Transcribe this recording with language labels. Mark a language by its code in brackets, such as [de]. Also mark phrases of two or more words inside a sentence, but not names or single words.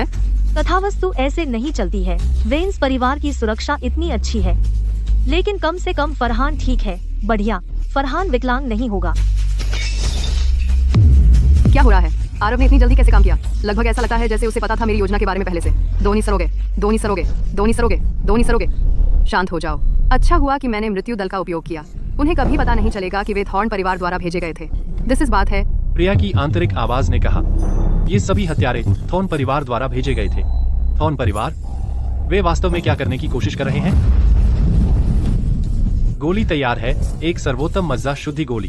[hi] कथावस्तु ऐसे नहीं चलती है। वेंस परिवार की सुरक्षा इतनी अच्छी है, लेकिन कम से कम फरहान ठीक है। बढ़िया, फरहान विकलांग नहीं होगा। क्या हो रहा है? आरव ने इतनी जल्दी कैसे काम किया? लगभग ऐसा लगता है जैसे उसे पता था मेरी योजना के बारे में पहले से। दोनी सरोगे, दोनी सरोगे, दोनी सरोगे, दोनी सरोगे। शांत हो जाओ। अच्छा हुआ कि मैंने मृत्यु दल का उपयोग किया। उन्हें कभी पता नहीं चलेगा कि वे थॉर्न परिवार द्वारा भेजे गए थे। [en] this is [hi] बात है। प्रिया की आंतरिक आवाज ने कहा, ये सभी हत्यारे थॉर्न परिवार द्वारा भेजे गए थे। थॉर्न परिवार? वे वास्तव में क्या करने की कोशिश कर रहे हैं? गोली तैयार है, एक सर्वोत्तम मज्जा शुद्धि गोली।